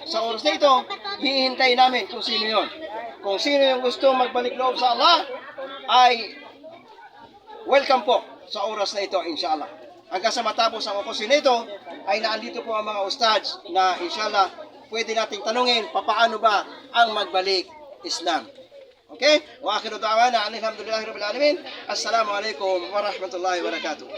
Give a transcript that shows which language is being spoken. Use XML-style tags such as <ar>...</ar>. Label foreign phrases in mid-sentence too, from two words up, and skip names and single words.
<tl>Sa oras na ito, hihintay namin kung sino yon. Kung sino yung gusto magbalik loob sa Allah, ay welcome po sa oras na ito, inshallah. Hanggang sa matapos ang okusin nito, ay naandito po ang mga ustads na inshallah, pwede nating tanungin, papaano ba ang magbalik Islam? Okay?</tl> <ar>وآخر دعوانا الحمد لله رب العالمين. السلام عليكم ورحمة الله وبركاته.</ar>